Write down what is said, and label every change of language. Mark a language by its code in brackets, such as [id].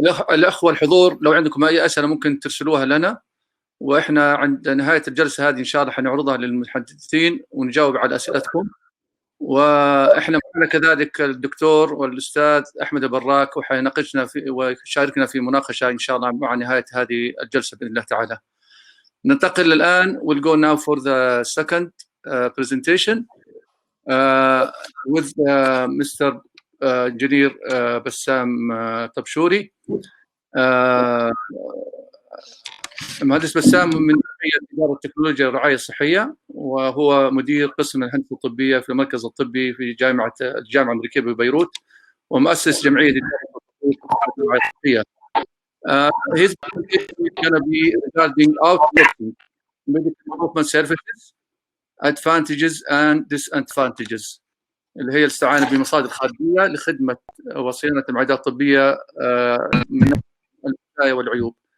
[ar] الأخوة الحضور، لو عندكم أي أسئلة ممكن ترسلوها لنا، وإحنا عند نهاية الجلسة هذه إن شاء الله حنعرضها للمتحدثين ونجاوب على أسئلتكم. وإحنا معنا كذلك الدكتور والأستاذ أحمد البراك، وحيناقشنا ويشاركنا في مناقشة إن شاء الله مع نهاية هذه الجلسة بإذن الله تعالى. ننتقل الآن. [en] We'll go now for the second presentation with Mr. Engineer Bassam Tabshouri. [ar] المهندس بسام من إدارة التكنولوجيا والرعاية الصحية، وهو مدير قسم الهندسة الطبية في المركز الطبي في الجامعة الأمريكية ببيروت، ومؤسس جمعية الرعاية الصحية. [en] His presentation is going to be regarding outsourcing medical equipment services, advantages and disadvantages، [ar] اللي هي الاستعانة بمصادر خارجية لخدمة وصيانة المعدات الطبية من المزايا والعيوب.